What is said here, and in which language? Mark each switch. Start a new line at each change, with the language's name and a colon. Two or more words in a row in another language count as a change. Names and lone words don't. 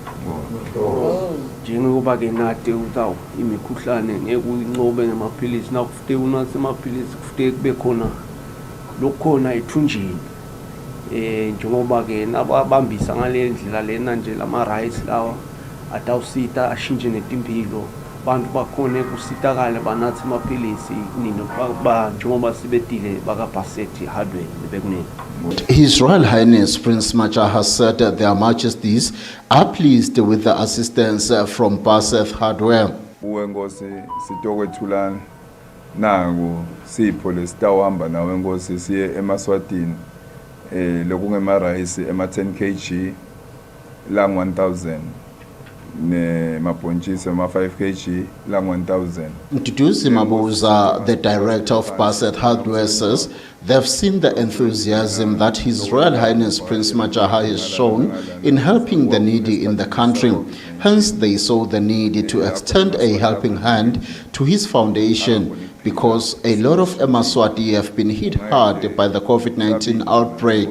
Swati: Njengoba-ke nade ukuthi imikhuhlane ngeke uyincobe ngamaphilisi, nakufike unathe amaphilisi kufike kube khona lokhona ethunjini. Njengoba-ke nababambisa ngale ndlela lena nje lama-rights lawa atawusita ashintshe netimpilo, abantu bakhone kusitakale banathe amaphilisi nini njengoba sibedile baka-Bassett Hardware bekunene.
English: His Royal Highness Prince Machaha said that their Majesties are pleased with the assistance from Bassett Hardware.
Swati: Uwenkosi sitokwethulana naku sipho lesitawuhamba nawe enkosi siye eMaswatini lokungema-rice ema-10 kg lang 1,000 ne-mabhontshisi ema-5 kg lang 1,000.
English: Nduduzi Mabuza, the director of Bassett Hardware, says they've seen the enthusiasm that His Royal Highness Prince Machaha has shown in helping the needy in the country. Hence, they saw the need to extend a helping hand to his foundation because a lot of Emaswati have been hit hard by the COVID-19 outbreak.